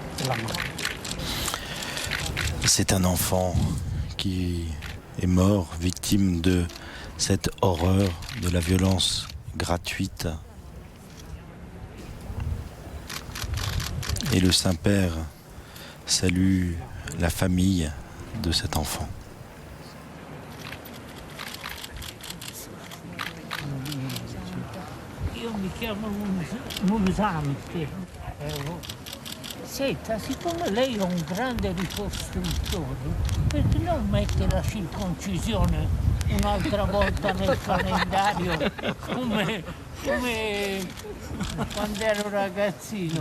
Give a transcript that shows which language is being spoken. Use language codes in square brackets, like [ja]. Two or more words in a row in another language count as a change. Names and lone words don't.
[fr] C'est un enfant qui est mort, victime de cette horreur, de la violence gratuite. Et le Saint-Père salue la famille de cet enfant. [it] Io mi chiamo Musante. Senta, siccome lei è un grande ricostruttore, perché non mette la circoncisione un'altra volta nel calendario come quando ero ragazzino?